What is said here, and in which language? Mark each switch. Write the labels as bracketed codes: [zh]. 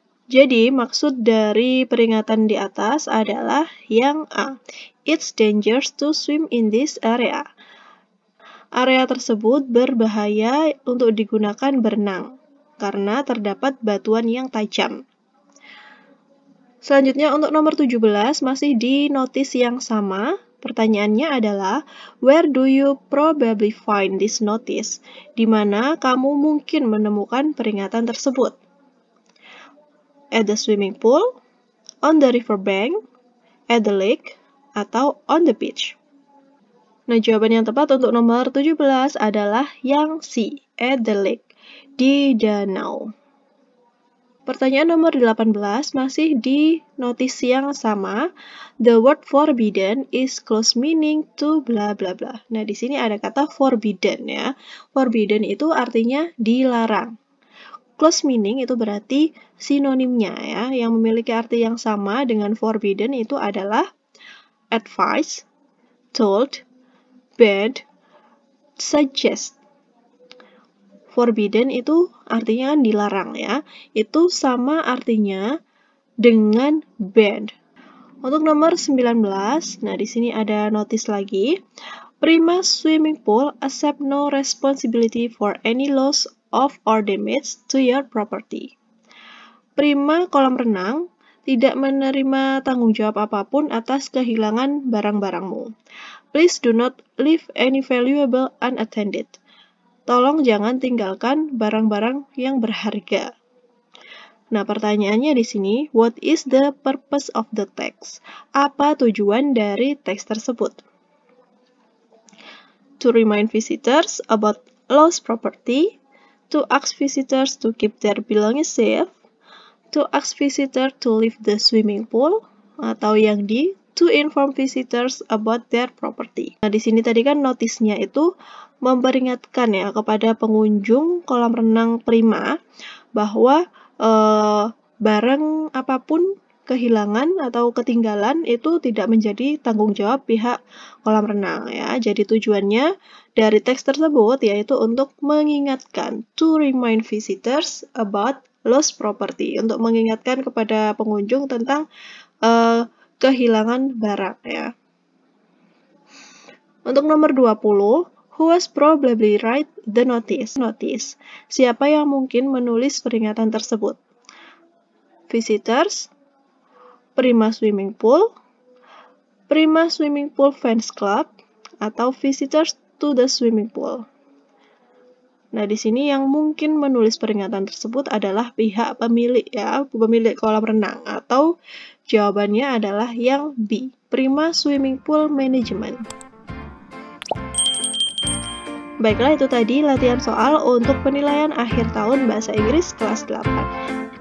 [id] Jadi, maksud dari peringatan di atas adalah yang A. [en] It's dangerous to swim in this area. [id] Area tersebut berbahaya untuk digunakan berenang karena terdapat batuan yang tajam. Selanjutnya untuk nomor 17 masih di notice yang sama. Pertanyaannya adalah, [en] where do you probably find this notice? [id] Di mana kamu mungkin menemukan peringatan tersebut? [en] At the swimming pool, on the river bank, at the lake, atau on the beach. [id] Nah, jawaban yang tepat untuk nomor 17 adalah yang C, [en] at the lake, [id] di danau. Pertanyaan nomor 18 masih di notice yang sama. [en] The word forbidden is close meaning to bla bla bla. [id] Nah, di sini ada kata forbidden, ya. Forbidden itu artinya dilarang. Close meaning itu berarti sinonimnya, ya, yang memiliki arti yang sama dengan forbidden itu adalah advice, told, banned, suggest. Forbidden itu artinya dilarang, ya. Itu sama artinya dengan banned. Untuk nomor 19, nah di sini ada notice lagi. [en] Prima swimming pool accept no responsibility for any loss of or damage to your property. [id] Prima kolam renang tidak menerima tanggung jawab apapun atas kehilangan barang-barangmu. [en] Please do not leave any valuable unattended. [id] Tolong jangan tinggalkan barang-barang yang berharga. Nah, pertanyaannya di sini, [en] what is the purpose of the text? [id] Apa tujuan dari teks tersebut? [en] To remind visitors about lost property, to ask visitors to keep their belongings safe, to ask visitors to leave the swimming pool, atau yang D, to inform visitors about their property. [id] Nah, di sini tadi kan notisnya itu memperingatkan, ya, kepada pengunjung kolam renang Prima bahwa barang apapun kehilangan atau ketinggalan itu tidak menjadi tanggung jawab pihak kolam renang ya. Jadi tujuannya dari teks tersebut yaitu untuk mengingatkan, [en] to remind visitors about lost property, [id] untuk mengingatkan kepada pengunjung tentang kehilangan barang ya. Untuk nomor 20, [en] who was probably write the notice? [id] Siapa yang mungkin menulis peringatan tersebut? [en] Visitors, Prima Swimming Pool, Prima Swimming Pool Fans Club, atau visitors to the swimming pool. [id] Nah, di sini yang mungkin menulis peringatan tersebut adalah pihak pemilik ya, pemilik kolam renang, atau jawabannya adalah yang B, Prima Swimming Pool Management. Baiklah, itu tadi latihan soal untuk penilaian akhir tahun Bahasa Inggris kelas 8.